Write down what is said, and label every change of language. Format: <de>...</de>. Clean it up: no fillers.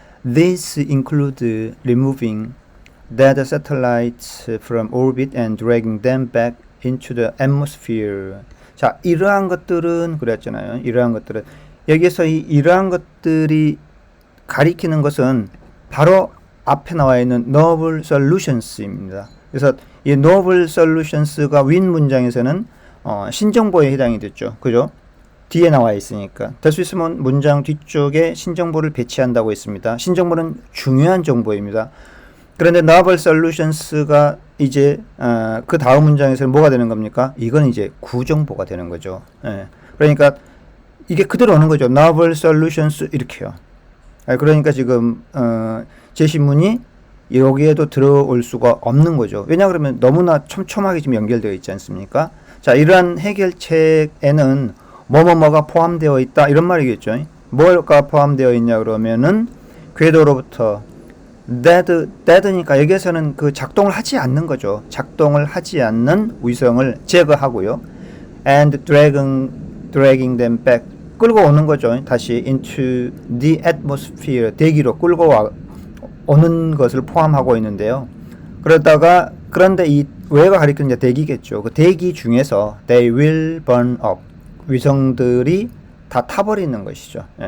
<en>This include removing dead satellites from orbit and dragging them back into the atmosphere.</en> <ko>자, 이러한 것들은 그랬잖아요. 이러한 것들은 여기에서 이러한 것들이 가리키는 것은 바로 앞에 나와 있는</ko> <en>novel solutions</en> <ko>입니다. 그래서 이 novel solutions가 윈 문장에서는 신정보에 해당이 됐죠. 그죠? 뒤에 나와 있으니까. 될 수 있으면 문장 뒤쪽에 신정보를 배치한다고 했습니다. 신정보는 중요한 정보입니다. 그런데 novel solutions가 이제 그 다음 문장에서는 뭐가 되는 겁니까? 이건 이제 구정보가 되는 거죠. 그러니까 이게 그대로 오는 거죠. novel solutions 이렇게요. 그러니까 지금 제시문이 여기에도 들어올 수가 없는 거죠. 왜냐 그러면 너무나 촘촘하게 지금 연결되어 있지 않습니까? 자, 이러한 해결책에는 뭐가 포함되어 있다 이런 말이겠죠. 뭐가 포함되어 있냐 그러면은 궤도로부터 dead니까 여기에서는 그 작동을 하지 않는 거죠. 작동을 하지 않는 위성을 제거하고요.</ko> <en>and dragging them back</en> <ko>끌고 오는 거죠. 다시</ko> <en>into the atmosphere</en> <ko>대기로 끌고 오는 것을 포함하고 있는데요. 그런데 이 왜가 가리키는 대기겠죠. 그 대기 중에서</ko> <en>they will burn up</en> <ko>위성들이 다 타버리는 것이죠.</ko>